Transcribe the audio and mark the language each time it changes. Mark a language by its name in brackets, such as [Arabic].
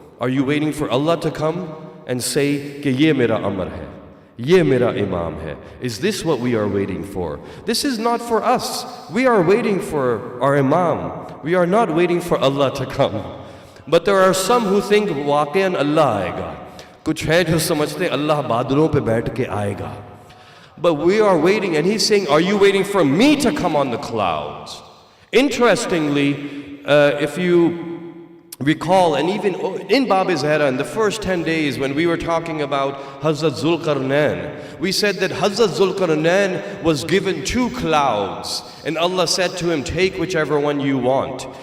[English] Are you waiting for Allah to come and say, [Hindi] कि ये मेरा अमर है, ये मेरा imam है? [English] Is this what we are waiting for? This is not for us. We are waiting for our imam. We are not waiting for Allah to come. But there are some who think, [Hindi] वाक़ईन Allah आएगा. कुछ है जो समझते Allah बादलों पे बैठ के आएगा. [English] But we are waiting, and He's saying, are you waiting for me to come on the clouds? Interestingly, if you recall, and even in Bab-e-Zehra, in the first 10 days when we were talking about Hazrat Zulqarnain, we said that Hazrat Zulqarnain was given 2 clouds, and Allah said to him, take whichever one you want.